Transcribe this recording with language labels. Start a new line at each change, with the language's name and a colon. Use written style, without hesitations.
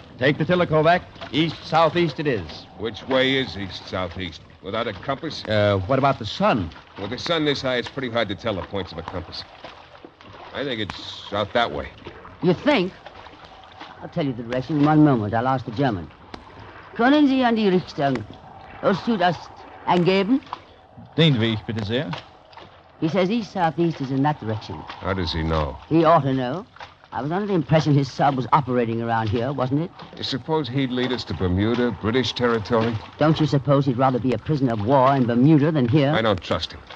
English: Take the tiller, Kovac. East-southeast it is. Which way is east-southeast? Without a compass? What about the sun? With the sun this high, it's pretty hard to tell the points of a compass. I think it's out that way. You think? I'll tell you the direction in one moment. I'll ask the German.
German: Können Sie an die Richtung aus Südost angeben? Den Weg, bitte sehr.
English: He says east, southeast is in that direction. How does he know? He ought to know. I was under the impression his sub was operating around here, wasn't it? You suppose he'd lead us to Bermuda, British territory? Don't you suppose he'd rather be a prisoner of war in Bermuda than here? I don't trust him.